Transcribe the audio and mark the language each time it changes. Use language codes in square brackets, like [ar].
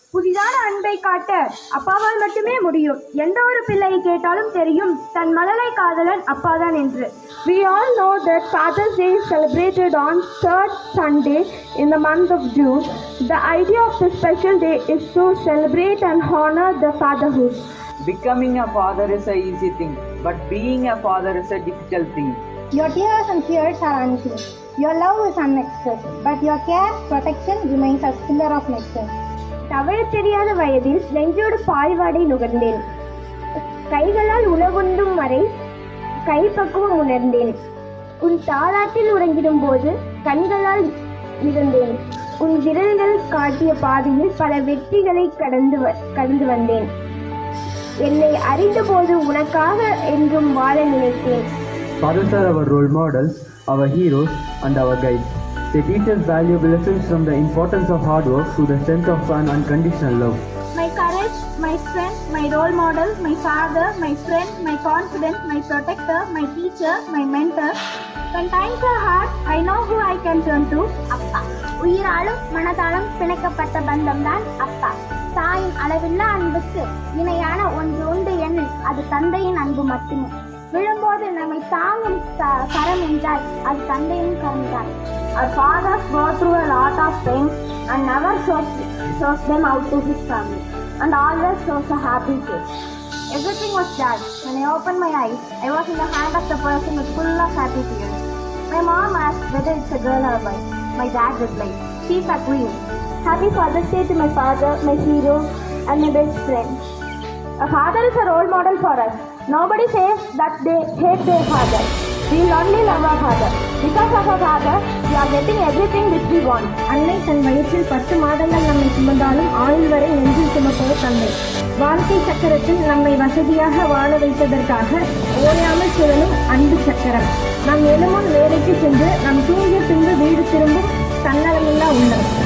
[ta] உண்மையான அன்பை காட்ட அப்பாவால் மட்டுமே முடியும். எந்த ஒரு பிள்ளை கேட்டாலும் தெரியும் தன் மழலை காதலன் அப்பாதான் என்று. [en] We all know that Father's Day is celebrated on third Sunday in the month of June. The idea of this special day is to celebrate and honor the fatherhood. Becoming a father is a easy thing, but being a father is a difficult thing. Your tears and fears are unseen. Your love is unexpressed, but your care, protection remains a pillar of nectar. [ta] தவழத் தெரியாத வயதில் நெஞ்சோடு பாய்வாடை நுகர்ந்தேன். கைகளால் உணவுண்டும் வரை கைப்பக்குவம் உணர்ந்தேன். உன் தாலாட்டில் உறங்கிடும் போது கண்களால் மிதந்தேன். உன் விரல்கள் காட்டிய பாதையில் பல வெற்றிகளை கடந்து வந்தேன். என்னை அறிந்தபோது உனக்காக என்றும் வாழ நினைத்தேன். [en] Fathers are our role models, our heroes, and our guides. They teach us valuable lessons from the importance of hard work to the strength of an unconditional love. My courage, my strength, my role model, my father, my friend, my confidant, my protector, my teacher, my mentor. When times are hard, I know who I can turn to. [ta] அப்பா. உயிராலும் மனதாலும் பிணைக்கப்பட்ட பந்தம்தான் அப்பா. தாயின் அளவில்லா அன்புக்கு இணையான ஒன்று உண்டு எனில் அது தந்தையின் அன்பு மட்டுமே. விழும்போது நம்மை தாங்கும் கரம் என்றால் அது தந்தையின் கரம்தான். [en] Our fathers go through a lot of things and never shows them out to his family and always shows a happy face. Everything was dark. When I opened my eyes, I was in the hand of the person with full of happy tears. My mom asked whether it's a girl or a boy. My dad replied, she's a queen. Happy Father's Day to my father, my hero, and my best friend. A father is a role model for us. Nobody says that they hate their father. We only love our father. Because of our father, we are getting everything which we want. [ta] அன்னை தன் வயிற்றில் 10 மாதங்கள் நம்மை சுமந்தாலும் ஆயுள் வரை நெஞ்சில் சுமப்பவர் தந்தை. வாழ்க்கை சக்கரத்தில் நம்மை வசதியாக வாழ வைத்ததற்காக ஓயாமல் சுழலும் அன்பு சக்கரம். நாம் எழுமுன் வேலைக்கு சென்று நாம் தூங்கிய பின்பு வீடு திரும்பும் தன்னலமில்லா உள்ளம்.